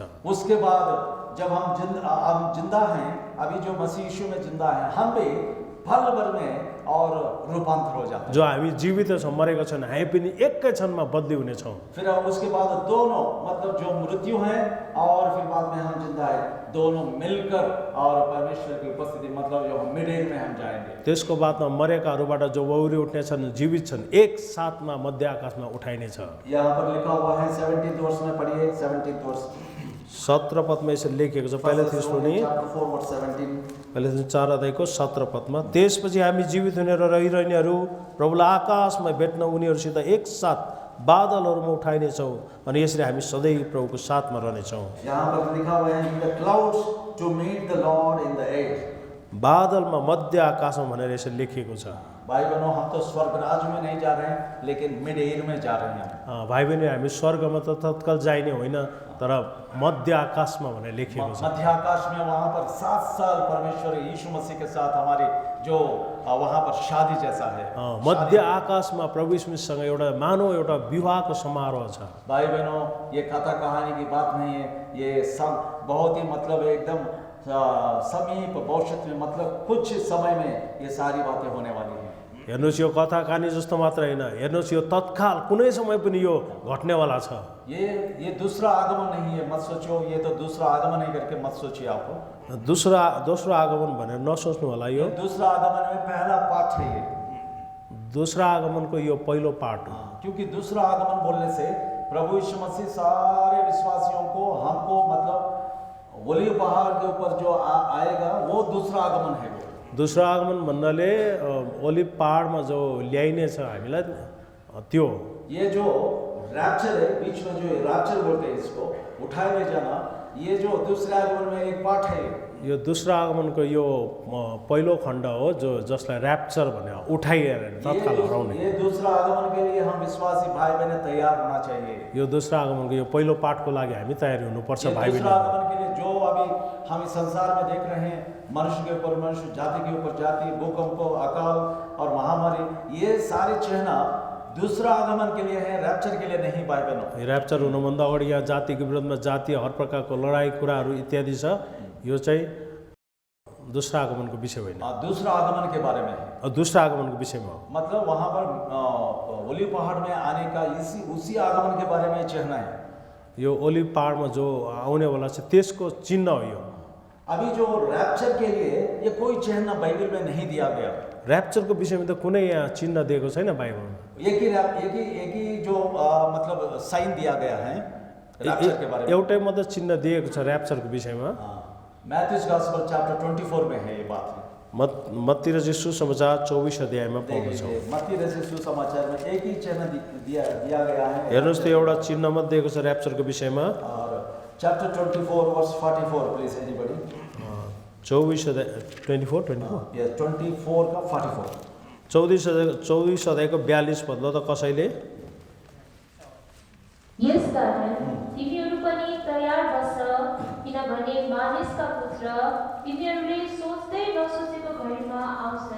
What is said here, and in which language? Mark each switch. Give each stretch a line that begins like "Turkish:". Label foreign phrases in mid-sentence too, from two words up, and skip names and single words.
Hindi: उसके बाद जब हम जिंदा हैं, अभी जो मसीह यीशु में जिंदा है, हम भी पल भर में और रूपांतर हो जाते हैं।
Nepali: जो हामी जीवित छौँ मरेका छन् हामी पनि एकै क्षणमा बदली हुनेछौँ।
Hindi: फिर उसके बाद दोनों मतलब जो मृत्यु है और फिर बाद में हम जिंदा है, दोनों मिलकर और परमेश्वर की उपस्थिति मतलब जो
English: mid age
Hindi: में हम जाएंगे।
Nepali: त्यसको बादमा मरेकाहरूबाट जो बौरी उठ्ने छन् जीवित छन् एक साथमा मध्य आकाशमा उठाइनेछ।
Hindi: यहाँ पर लिखा हुआ है 17 वर्ष में पढ़िए, 17 वर्ष
Nepali: 17 पदमा यसरी लेखिएको छ। पहिलो थिस्सलुनी
English: chapter 4 verse 17.
Nepali: पहिलो थिस्सलुनी 4 अध्यायको 17 पदमा, त्यसपछि हामी जीवित हुने र रहिरहनेहरू प्रभुलाई आकाशमा भेट्न उनीहरूसित एकसाथ बादलहरूमा उठाइनेछौँ अनि यसरी हामी सधैँ प्रभुको साथमा रहनेछौँ।
Hindi: यहाँ पर लिखा हुआ है
English: in the clouds to meet the Lord in the air.
Nepali: बादलमा मध्य आकाशमा भनेर यसरी लेखिएको छ।
Hindi: भाई बहनों, हम तो स्वर्ग राज में नहीं जा रहे हैं लेकिन
English: mid air
Hindi: में जा रहे हैं।
Nepali: भाइ बहिनी हामी स्वर्गमा त तत्काल जाइने होइन तर मध्य आकाशमा भनेर लेखिएको छ।
Hindi: मध्य आकाश में वहाँ पर 7 साल परमेश्वर यीशु मसीह के साथ हमारी जो वहाँ पर शादी जैसा है।
Nepali: मध्य आकाशमा प्रभु यीशुसँग एउटा मानव एउटा विवाहको समारोह छ।
Hindi: भाई बहनों, ये कथा कहानी की बात नहीं है, ये सब बहुत ही मतलब एकदम समीप भविष्य में मतलब कुछ समय में ये सारी बातें होने वाली है।
Nepali: हेर्नुहोस् यो कथा कहानी जस्तो मात्र होइन, हेर्नुहोस् यो तत्काल कुनै समय पनि यो घट्नेवाला छ।
Hindi: ये दूसरा आगमन नहीं है, मत सोचो ये तो दूसरा आगमन है करके मत सोचिए आप।
Nepali: दोस्रो आगमन भनेर नसोच्नु होला। यो
Hindi: दूसरा आगमन में पहला पाठ है ये।
Nepali: दोस्रो आगमनको यो पहिलो पाठ हो।
Hindi: क्योंकि दूसरा आगमन बोलने से प्रभु यीशु मसीह सारे विश्वासियों को हमको मतलब ओलिव पहाड़ के ऊपर जो आएगा वो दूसरा आगमन है। वो
Nepali: दोस्रो आगमन भन्नाले ओलिभ पहाडमा जो ल्याइने छ हामीलाई त्यो।
Hindi: ये जो रैप्चर है, बीच में जो रैप्चर बोलते हैं इसको, उठाए ले जाना, ये जो दूसरे आगमन में एक पार्ट है।
Nepali: यो दोस्रो आगमनको यो पहिलो खण्ड हो जो जसलाई र्याप्चर भने उठाइएर तत्काल हराउने।
Hindi: ये दूसरा आगमन के लिए हम विश्वासी भाई बहन तैयार होना चाहिए।
Nepali: यो दोस्रो आगमनको यो पहिलो पाठको लागि हामी तयारी हुनुपर्छ भाइ बहन।
Hindi: दूसरा आगमन के लिए जो अभी हम इस संसार में देख रहे हैं, मनुष्य के ऊपर मनुष्य, जाति के ऊपर जाति, भूकंप, अकाल और महामारी, ये सारे चिन्ह दूसरा आगमन के लिए है, रैप्चर के लिए नहीं भाइ बहनों।
Nepali: र्याप्चर हुनुभन्दा अगाडि यहाँ जातिको विरोधमा जातीय हर प्रकारको लडाइँ कुराहरू इत्यादि छ। यो चाहिँ दोस्रो आगमनको विषय होइन,
Hindi: दूसरा आगमन के बारे में है।
Nepali: दोस्रो आगमनको विषयमा
Hindi: मतलब वहाँ पर ओलिव पहाड़ में आने का उसी आगमन के बारे में चिन्ह है।
Nepali: यो ओलिभ पहाडमा जो आउनेवाला छ त्यसको चिन्ह हो यो।
Hindi: अभी जो रैप्चर के लिए ये कोई चिन्ह बाइबल में नहीं दिया गया।
Nepali: र्याप्चरको विषयमा त कुनै यहाँ चिन्ह दिएको छैन बाइबलमा।
Hindi: एक ही जो मतलब साइन दिया गया है रैप्चर के बारे में।
Nepali: एउटै मात्र चिन्ह दिएको छ र्याप्चरको विषयमा।
English: Matthew's gospel chapter 24
Hindi: में है ये बात है।
Nepali: मत्ती रचित सुसमाचार 24 अध्यायमा पाउँदछौँ।
Hindi: देखिए मत्ती रचित सुसमाचार में एक ही चिन्ह दिया गया है।
Nepali: हेर्नुहोस् त एउटा चिन्ह मात्र दिएको छ ऱ्याप्चरको विषयमा।
English: और chapter 24 verse 44 please anybody.
Nepali: 24 अध्याय 24
English: Yes 24 का 44.
Nepali: 24 अध्यायको 42 पद। ल त कसैले यसकारण तिमीहरू पनि तयार बस, किनभने मानिसका पुत्र तिमीहरूले सोच्दै नसोचेको घडीमा आउँछन्।